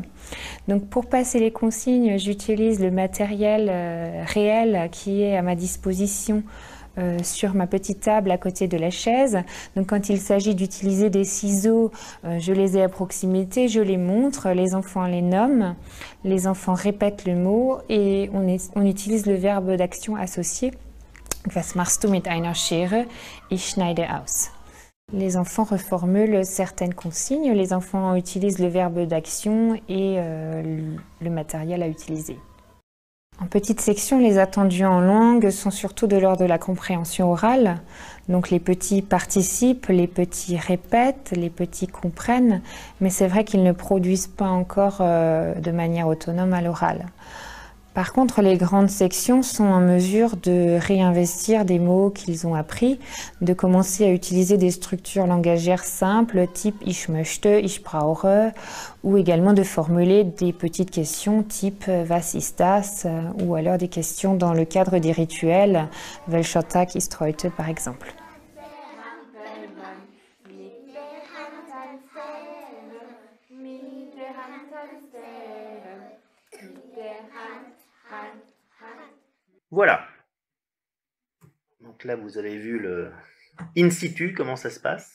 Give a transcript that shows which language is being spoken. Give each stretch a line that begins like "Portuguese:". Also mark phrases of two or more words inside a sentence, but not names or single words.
French: Donc pour passer les consignes, j'utilise le matériel réel qui est à ma disposition sur ma petite table à côté de la chaise. Donc quand il s'agit d'utiliser des ciseaux, je les ai à proximité, je les montre, les enfants les nomment, les enfants répètent le mot et on utilise le verbe d'action associé.
German: Was machst du mit einer Schere? Ich schneide aus.
French: Les enfants reformulent certaines consignes, les enfants utilisent le verbe d'action et le matériel à utiliser. En petite section, les attendus en langue sont surtout de l'ordre de la compréhension orale. Donc les petits participent, les petits répètent, les petits comprennent, mais c'est vrai qu'ils ne produisent pas encore de manière autonome à l'oral. Par contre, les grandes sections sont en mesure de réinvestir des mots qu'ils ont appris, de commencer à utiliser des structures langagières simples, type «
German: ich möchte »,« ich brauche »,
French: ou également de formuler des petites questions type «
German: was ist das
French: » ou alors des questions dans le cadre des rituels «
German: welcher Tag ist heute
French: » par exemple. Voilà. Donc là, vous avez vu le
Latin: in situ,
French: comment ça se passe.